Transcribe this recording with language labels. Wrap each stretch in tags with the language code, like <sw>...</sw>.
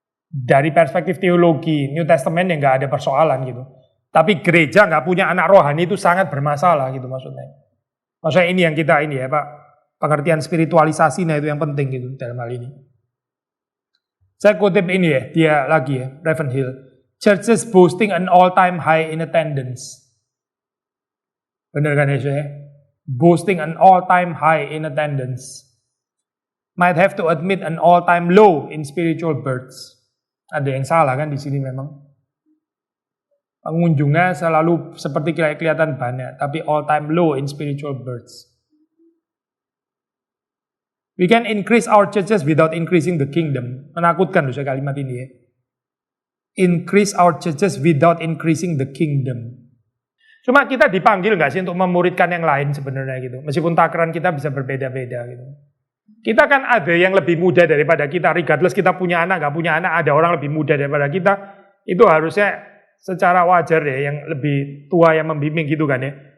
<id>Dari perspektif teologi New Testament ya nggak ada persoalan gitu. Tapi gereja nggak punya anak rohani itu sangat bermasalah gitu maksudnya. Maksudnya ini yang kita ini ya Pak. Pengertian spiritualisasinya itu yang penting gitu dalam hal ini. Saya kutip ini ya, dia lagi ya, Ravenhill.</id> <en>Churches boasting an all-time high in attendance.</en> <id>Benar kan ya?</id> <en>Boasting an all-time high in attendance. Might have to admit an all-time low in spiritual births.</en> <id>Ada yang salah kan di sini memang. Pengunjungnya selalu seperti kelihatan banyak, tapi</id> <en>all-time low in spiritual births. We can increase our churches without increasing the kingdom.</en> <id>Menakutkan dosa kalimat ini ya.</id> <en>Increase our churches without increasing the kingdom.</en> <id>Cuma kita dipanggil nggak sih untuk memuridkan yang lain sebenarnya gitu. Meskipun takaran kita bisa berbeda-beda gitu. Kita kan ada yang lebih muda daripada kita,</id> <en>regardless</en> <id>kita punya anak, gak punya anak, ada orang lebih muda daripada kita, itu harusnya secara wajar ya, yang lebih tua yang membimbing gitu kan ya.</id>